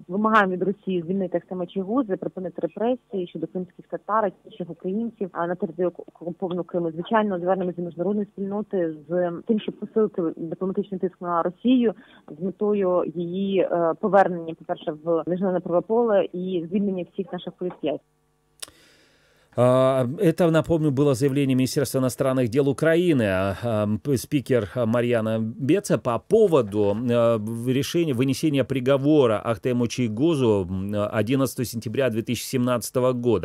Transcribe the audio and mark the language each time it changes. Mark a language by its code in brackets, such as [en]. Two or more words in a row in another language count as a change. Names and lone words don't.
[uk] Вимагаємо від Росії звільнити Ахтема Чийгоза, припинити репресії щодо кримських татар, інших українців на території окупованого Криму. Звичайно, звернемося до міжнародної спільноти з тим, щоб посилити дипломатичний тиск на Росію з метою її повернення, по-перше, в міжнародне правове поле і звільнення всіх наших політв'язнів. [ru] Это, напомню, было заявление Министерства иностранных дел Украины, спикер Мар'яни Беца, по поводу решения вынесения приговора Ахтему Чийгозу 11 сентября 2017 года.